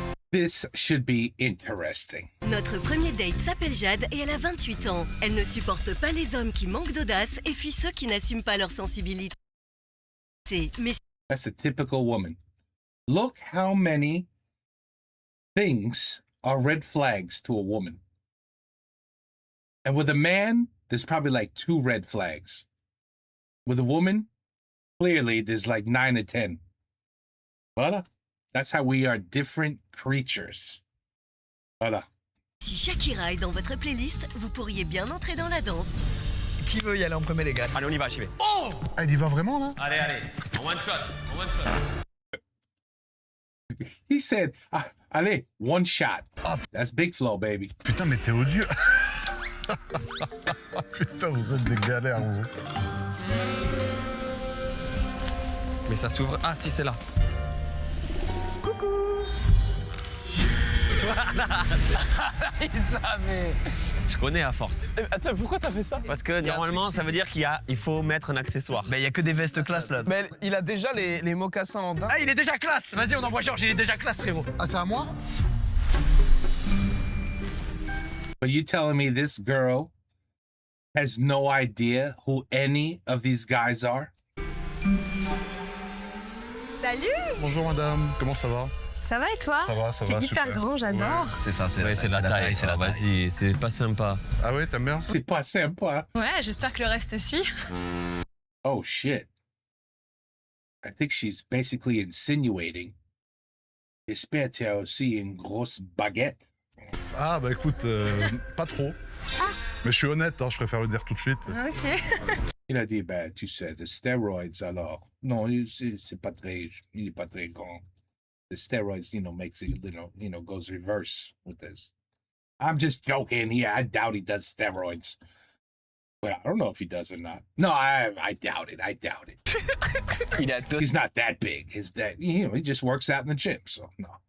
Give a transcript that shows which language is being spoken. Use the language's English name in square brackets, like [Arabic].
[English] This should be interesting. [French] Notre premier date s'appelle Jade et elle a 28 ans. Elle ne supporte pas les hommes qui manquent d'audace et fuit ceux qui n'assument pas leur sensibilité. Mais [English] That's a typical woman. Look how many things are red flags to a woman. And with a man, there's probably like 2 red flags. With a woman, clearly there's like 9 or 10. Voilà. That's how we are different creatures. [French] Voilà. si Shakira est dans votre playlist, vous pourriez bien entrer dans la danse. Qui veut y aller en premier, les gars? Allez, on y va, j'y vais. Oh! Ah, il y va vraiment là? Allez, en one shot. [English] He said, allez, one shot. That's Big Flo, baby. [French] Putain, mais t'es odieux. Putain, vous êtes des galères, vous. Mais ça s'ouvre. Ah, si, c'est là. Il savait. Je connais à force. Attends, pourquoi t'as fait ça? Parce que normalement, ça veut dire il faut mettre un accessoire. Mais il y a que des vestes classe là. Mais il a déjà les mocassins en daim. Ah, il est déjà classe. Vas-y, on envoie Georges, il est déjà classe, frérot. Ah, c'est à moi? [English] But you telling me this girl has no idea who any of these guys are? [French] Salut! Bonjour madame, comment ça va? Ça va et toi? Ça va, T'es hyper super. grand, j'adore. C'est ça, c'est la taille. C'est la Vas-y, c'est pas sympa. Ah ouais, t'aimes bien? C'est pas sympa. Ouais, j'espère que le reste suit. [English] Oh, shit. I think she's basically insinuating. [French] J'espère que tu as aussi une grosse baguette. Ah bah écoute, pas trop. Mais je suis honnête, hein, je préfère le dire tout de suite. Ok. Il a dit, ben, tu sais, [English] the steroids, [French] alors. Non, c'est pas très, il est pas très grand. [English] The steroids, makes it, goes reverse with this. I'm just joking. Yeah, I doubt he does steroids. But I don't know if he does or not. No, I doubt it. I doubt it. He's not that big. He just works out in the gym, so no.